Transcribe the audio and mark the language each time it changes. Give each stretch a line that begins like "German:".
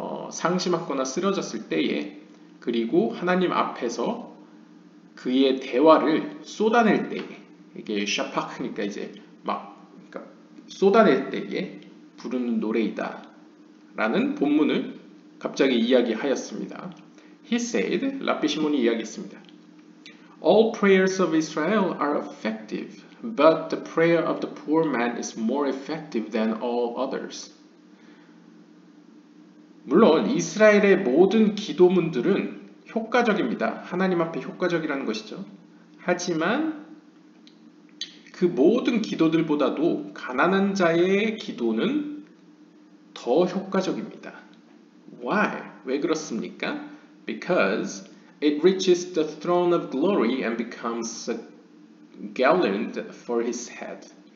Korean: 상심하거나 쓰러졌을 때에 그리고 하나님 앞에서 그의 대화를 쏟아낼 때에 이게 샤파크니까 이제 그러니까 쏟아낼 때에 부르는 노래이다 라는 본문을 갑자기 이야기하였습니다.
English: He said,
Korean: 랍비 시몬이 이야기했습니다.
English: All prayers of Israel are effective, but the prayer of the poor man is more effective than all others.
Korean: 물론 이스라엘의 모든 기도문들은 효과적입니다. 하나님 앞에 효과적이라는 것이죠. 하지만 그 모든 기도들보다도 가난한 자의 기도는 더 효과적입니다.
English: Why?
Korean: 왜 그렇습니까?
English: Because it reaches the throne of glory and becomes a garland for his head.